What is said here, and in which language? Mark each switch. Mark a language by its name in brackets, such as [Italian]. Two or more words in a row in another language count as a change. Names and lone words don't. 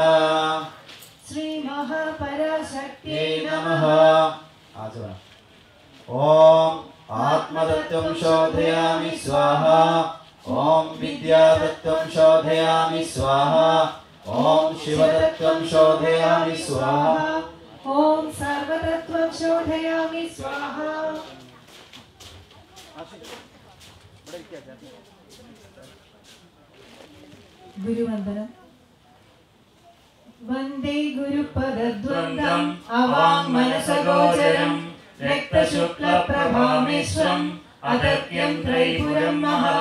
[Sanskrit] ശ്രീ മഹാപരാശക്തി നമഃ. ആചരണം. ഓം ആത്മതത്വം ശോധയാമി സ്വാഹ. ഓം വിദ്യാതത്വം ശോധയാമി സ്വാഹ. ഓം ശിവതത്വം ശോധയാമി സ്വാഹ. ॐ सर्वतत्त्वं शोधयामि स्वाहा। गुरुवन्दनम्। वन्दे गुरुपदद्वन्द्वम् अवाङ्मनसगोचरम् रक्तशुक्लप्रभामिश्रम् अदत्यं त्रैपुरं महः।